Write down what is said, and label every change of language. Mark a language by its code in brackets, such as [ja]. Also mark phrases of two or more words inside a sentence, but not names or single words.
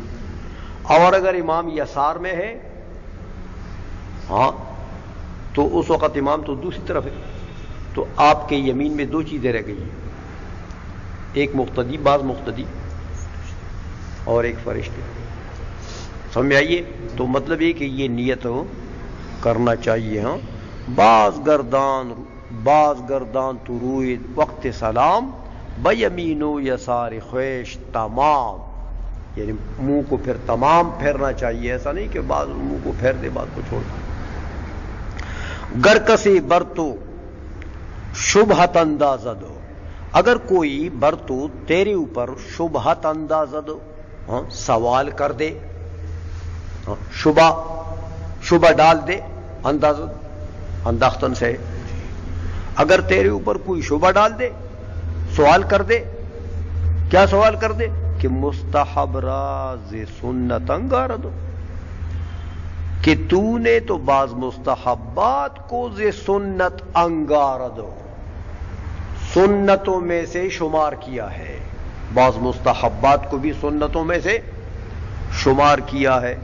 [ur] اور اگر امام یسار میں ہے تو اس وقت امام تو دوسری طرف ہے، تو آپ کے یمین میں 2 چیزیں رہ گئی ہیں، ایک مقتدی، بعض مقتدی، اور ایک فرشتے. سمجھ میں آئیے؟ تو مطلب یہ کہ یہ نیت کرنا چاہیے. [fa] باز گردان تو روئے وقت سلام، بیمین و یسار خویش تمام، [ur] یعنی منہ کو پھر تمام پھیرنا چاہیے. ایسا نہیں کہ بعض منہ کو پھیر دے بعض کو چھوڑ دے. [fa] گر کسی برتو شبہت اندازد، [ur] اگر کوئی برتو تیرے اوپر [fa] شبہت اندازد [ur] سوال کر دے، شبہ ڈال دے، [fa] اندازد انداختن [ur] سے، اگر تیرے اوپر کوئی شبہ ڈال دے، سوال کر دے، کیا سوال کر دے؟ کہ [fa] مستحب راز سنت انگارد، [ur] کہ تو نے تو بعض مستحبات کو [fa] ز سنت انگارد، [ur] سنتوں میں سے شمار کیا ہے، بعض مستحبات کو بھی سنتوں میں سے شمار کیا ہے.